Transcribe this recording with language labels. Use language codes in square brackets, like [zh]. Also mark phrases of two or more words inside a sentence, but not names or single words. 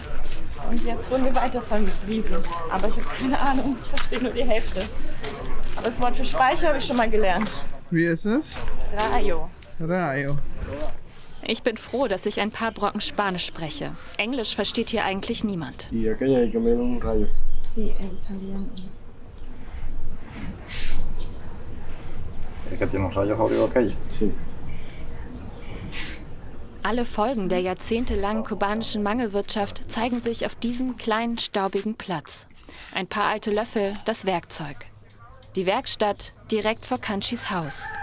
[de] Und jetzt wollen wir weiterverwiesen. Aber ich habe keine Ahnung, ich verstehe nur die Hälfte. Aber das Wort für Speicher habe ich schon mal gelernt. Wie ist es? Rayo. Rayo. Ich bin froh, dass ich ein paar Brocken Spanisch spreche. Englisch versteht hier eigentlich niemand. [es] Sí, en italiano. [de] Alle Folgen der jahrzehntelangen kubanischen Mangelwirtschaft zeigen sich auf diesem kleinen, staubigen Platz. Ein paar alte Löffel, das Werkzeug. Die Werkstatt direkt vor Kanchis Haus.